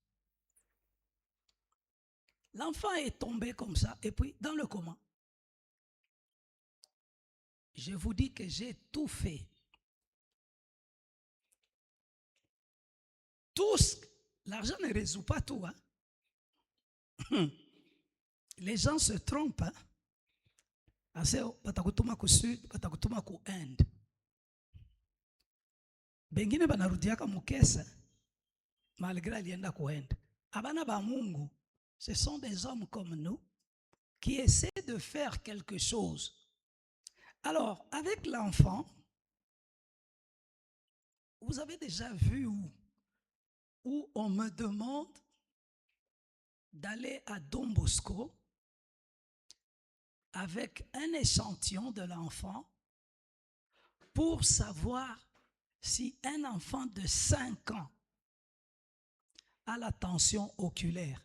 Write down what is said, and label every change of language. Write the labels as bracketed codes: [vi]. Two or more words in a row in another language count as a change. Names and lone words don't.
[fr] L'enfant est tombé comme ça, et puis dans le coma. Je vous dis que j'ai tout fait. Tous, l'argent ne résout pas tout. Hein? Les gens se trompent. Hein? [sw] Batakutuma ku Sud, batakutuma ku Inde. Bengine banarudiaka mukesa, malgré alienda ku Inde. Abana ba Mungu, [fr] ce sont des hommes comme nous qui essaient de faire quelque chose. Alors, avec l'enfant, vous avez déjà vu où on me demande d'aller à Don Bosco avec un échantillon de l'enfant pour savoir si un enfant de 5 ans a la tension oculaire.